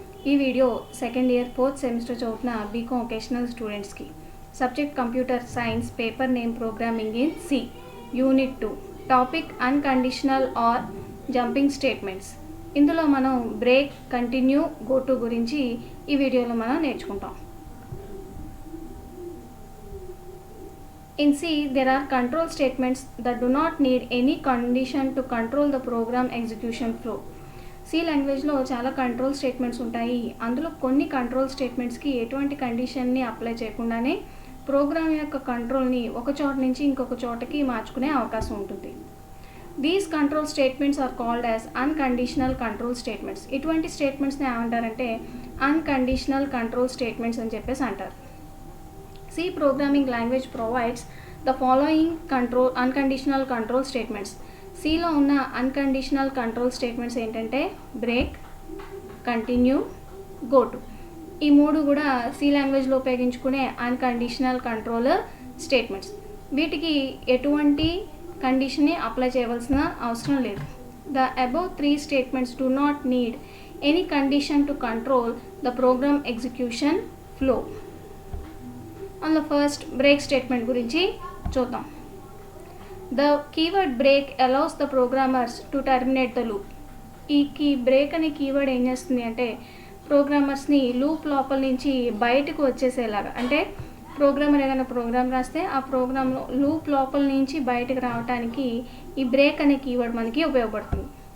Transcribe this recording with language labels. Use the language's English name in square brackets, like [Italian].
[Telugu] ఈ video second year fourth semester చదువుతున్న BCom vocational స్టూడెంట్స్కి subject computer science paper name programming in C unit 2 topic unconditional are jumping statements. ఇందులో మనం break, continue, go to గురించి ఈ వీడియోలో మనం నేర్చుకుంటాం. [English] In C, there are control statements that do not need any condition to control the program execution flow. [Telugu] C లాంగ్వేజ్లో చాలా control statements ఉంటాయి. అందులో కొన్ని కంట్రోల్ స్టేట్మెంట్స్కి ఎటువంటి కండిషన్ని అప్లై చేయకుండానే ప్రోగ్రామ్ యొక్క కంట్రోల్ని ఒక చోట నుంచి ఇంకొక చోటకి మార్చుకునే అవకాశం ఉంటుంది. [English] These control statements are called as unconditional control statements. [Telugu] ఇటువంటి స్టేట్మెంట్స్ని ఏమంటారంటే అన్కండిషనల్ కంట్రోల్ స్టేట్మెంట్స్ అని చెప్పేసి అంటారు. [English] C programming language provides the following unconditional control statements. [Telugu] C లో ఉన్న unconditional control statements ఏంటంటే బ్రేక్, కంటిన్యూ, గో టు. ఈ మూడు కూడా C లాంగ్వేజ్లో ఉపయోగించుకునే అన్కండిషనల్ కంట్రోల్ స్టేట్మెంట్స్. వీటికి ఎటువంటి కండిషన్ని అప్లై చేయవలసిన అవసరం లేదు. [English] The above three statements do not need any condition to control the program execution flow. [Telugu] అందులో ఫస్ట్ బ్రేక్ స్టేట్మెంట్ గురించి చూద్దాం. [English] The keyword break allows the programmers to terminate the loop. [Telugu] ఈ break అనే కీవర్డ్ ఏం చేస్తుంది అంటే ప్రోగ్రామర్స్ని లూప్ లోపల నుంచి బయటకు వచ్చేసేలాగా, అంటే ప్రోగ్రామర్ ఏదైనా ప్రోగ్రామ్ రాస్తే ఆ ప్రోగ్రాంలో లూప్ లోపల నుంచి బయటకు రావడానికి ఈ బ్రేక్ అనే కీవర్డ్ మనకి ఉపయోగపడుతుంది.